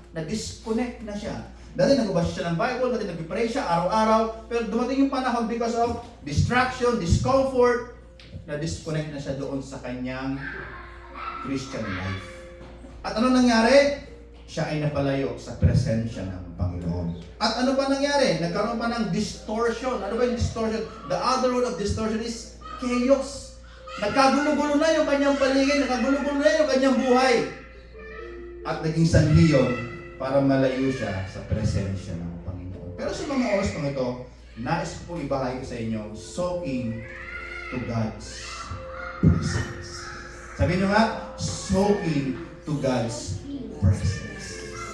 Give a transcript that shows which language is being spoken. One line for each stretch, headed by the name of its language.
Filipino: Na-disconnect na siya. Dati nagbabasa siya ng Bible, dati nag-pray siya araw-araw, pero dumating yung panahon
English: because of distraction, discomfort,
Filipino: na-disconnect na siya doon sa kanyang Christian life. At ano nangyari? Siya ay napalayo sa presensya ng Panginoon. At ano pa nangyari? Nagkaroon pa ng distortion. Ano ba yung distortion?
English: The other word of distortion is chaos.
Filipino: Nagkagulo-gulo na yung kanyang paligid, nagkagulo-gulo na yung kanyang buhay. At naging sanhi yun para malayo siya sa presensya ng Panginoon. Pero sa mga oras pang ito, nais ko pong ibahagi ko sa inyo,
English: soaking to God's presence.
Filipino: Sabihin nyo nga,
English: soaking to God's presence.